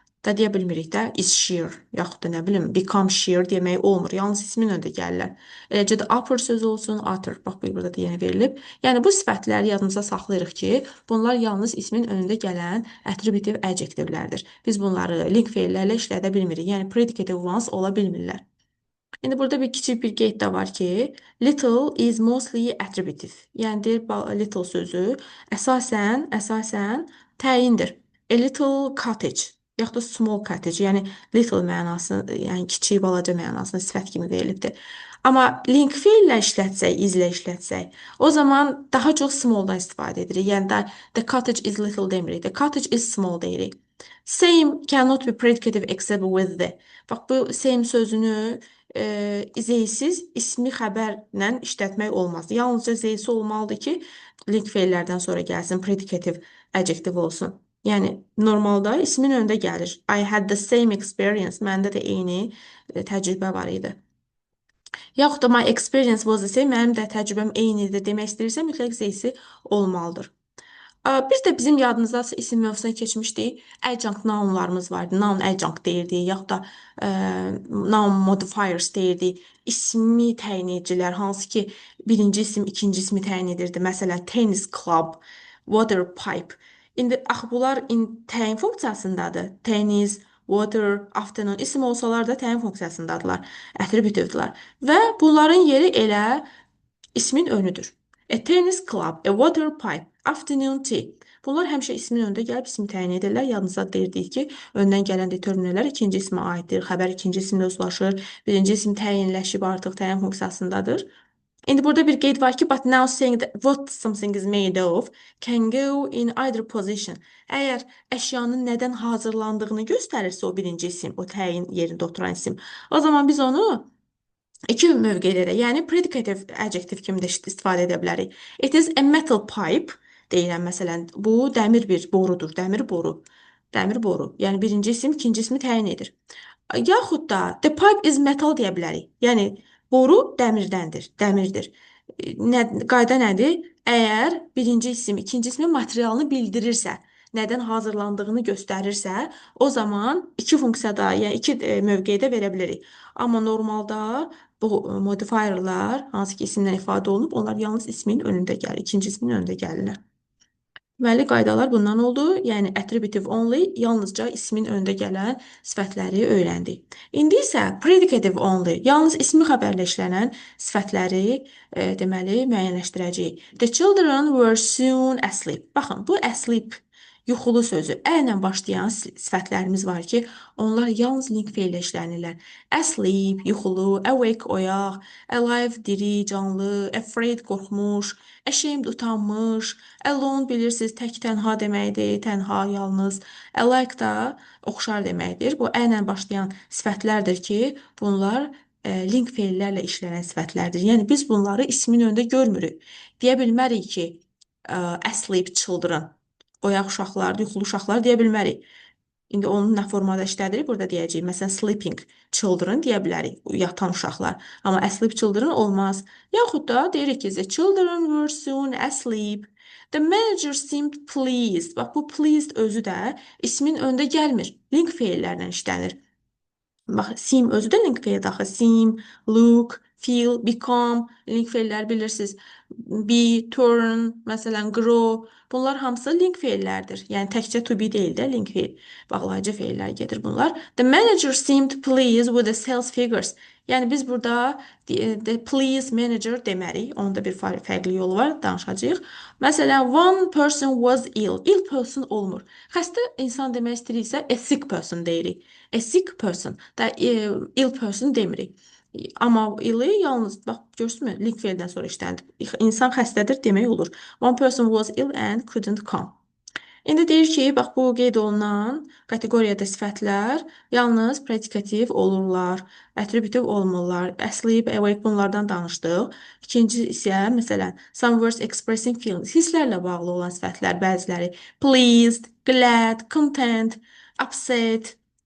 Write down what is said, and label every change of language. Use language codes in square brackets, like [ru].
[az] da deyə bilmirik də [en] is sheer, [az] yaxud da nə bilim [en] become sheer [az] demək olmur. Yalnız ismin öndə gəlirlər. Eləcə də upper sözü olsun, utter. Bax burada da yenə verilib. Yəni bu sifətləri yadımıza saxlayırıq ki, bunlar yalnız ismin önündə gələn attributive adjectivlərdir. Biz bunları link feillərlə işlədə bilmirik. Yəni predicative ones ola bilmirlər. İndi burada bir kiçik bir qeyd də var ki, [en] little is mostly attributive. [az] Yəni deyir little sözü əsasən təyindir. [en] A little cottage, [az] yaxud da [en] small cottage, [az] yəni little mənası, yəni kiçik, balaca mənasında sifət kimi verilibdir. Amma link feillə işlətsək, izlə işlətsək, o zaman daha çox smalldan istifadə edirik. Yəni da [en] the cottage is little [az] demirik, [en] the cottage is small [az] deyirik. [en] Same cannot be predicative except with the. [az] Bax bu same sözünü zeysiz ismi xəbərlə işlətmək olmaz. Yalnızca zeysi olmalıdır ki, link feillərdən sonra gəlsin, predicative adjective olsun. Yəni normalda ismin öndə gəlir. [en] I had the same experience. [az] Məndə də eyni təcrübə var idi. Yaxud da [en] my experience was the same. [az] Mənim də təcrübəm eyni idi demək istəyirsə, mütləq zeysi olmalıdır. Biz də bizim yadımızdasa isim mövzusuna keçmişdik. Adjunct nounlarımız vardı. Noun adjunct deyirdik, yaxud da noun modifiers deyirdik. İsmi təyin edicilər, hansı ki, birinci isim, ikinci ismi təyin edirdi. Məsələn, [en] tennis club, water pipe. [az] İndi axı bunlar təyin funksiyasındadır. Tennis, water, afternoon isim olsalar da təyin funksiyasındadılar. Attributive'dırlar. Və bunların yeri elə ismin önüdür. [en] A tennis club, a water pipe, afternoon tea. [az] Bunlar həmişə ismin önündə gəlib ismi təyin edirlər. Yadınızda deyirdik ki, öndən gələn determinlər ikinci ismə aiddir. Xəbər ikinci isimlə özlaşır. Birinci isim təyinləşib artıq təyin funksiyasındadır. İndi burada bir qeyd var ki, [en] but now saying that what something is made of can go in either position. [az] Əgər əşyanın nədən hazırlandığını göstərirsə o birinci isim, o təyin yerində oturan isim, o zaman biz onu İki mövqedə də, yəni predicative adjective kimi də istifadə edə bilərik. [en] It is a metal pipe [az] deyirəm məsələn. Bu dəmir bir borudur, dəmir boru. Dəmir boru. Yəni birinci isim ikinci ismi təyin edir. Yaxud da [en] the pipe is metal [az] deyə bilərik. Yəni boru dəmirdəndir, dəmirdir. Qayda nədir? Əgər birinci isim ikinci ismin materialını bildirirsə, nədən hazırlandığını göstərirsə, o zaman iki funksiyada, yəni iki mövqedə verə bilərik. Amma normalda bu modifierlər hansı ki isimlə ifadə olunub, onlar yalnız ismin önündə gəlir, ikinci ismin önündə gəlirlər. Deməli, qaydalar bundan oldu. Yəni, attributive only yalnızca ismin önündə gələn sifətləri öyrəndik. İndi isə predicative only, yalnız ismi xəbərlə işlənən sifətləri deməli, müəyyənləşdirəcəyik. [en] The children were soon asleep. [az] Baxın, bu asleep yuxulu sözü. Əllə başlayan sifətlərimiz var ki, onlar yalnız link feillə işlənirlər. Asleep, yuxulu, awake, oyaq, alive, diri, canlı, afraid, qorxmuş, ashamed, utanmış, alone bilirsiniz, tək tənha deməkdir, tənha, yalnız. Alike da oxşar deməkdir. Bu əllə başlayan sifətlərdir ki, bunlar link feillərlə işlənən sifətlərdir. Yəni biz bunları ismin önündə görmürük. Deyə bilmərik ki, [en] asleep children. [az] Oyaq uşaqlar, yuxulu uşaqlar deyə bilmərik. İndi onun nə formada işlədirik, burada deyəcəyik. Məsələn, [en] sleeping children [az] deyə bilərik, yatan uşaqlar. Amma [en] asleep children [az] olmaz. Yaxud da deyirik ki, [en] the children were soon asleep. The manager seemed pleased. [az] Bax, bu pleased özü də ismin öndə gəlmir. Link feillərlə işlənir. Bax, seem özü də link feil daxil. Seem, look, feel, become, link feillər bilirsiniz. Be, turn, məsələn, grow. Bunlar hamısı link feillərdir. Yəni təkcə to be deyil də link feil. Bağlayıcı feillər gedir bunlar. [en] The manager seemed pleased with the sales figures. [az] Yəni biz burada [en] the please manager [az] demərik. Onun da bir fərqli yolu var, danışacağıq. Məsələn, [en] one person was ill. Ill person [az] olmur. Xəstə insan demək istəyiriksə [en] a sick person [az] deyirik. [en] A sick person da ill person [az] demirik. Amma illi yalnız, bax, görürsünüzmü? Link feildən sonra işləndir. İnsan xəstədir demək olur. [en] One person was ill and couldn't come. [az] İndi deyir ki, bax, bu qeyd olunan kateqoriyada sifətlər yalnız predikativ olurlar, attributive olmurlar. Asleep, awake bunlardan danışdıq. İkinci isə, məsələn, [en] some words expressing feelings, [az] hisslərlə bağlı olan sifətlər, bəziləri pleased, glad, content, upset,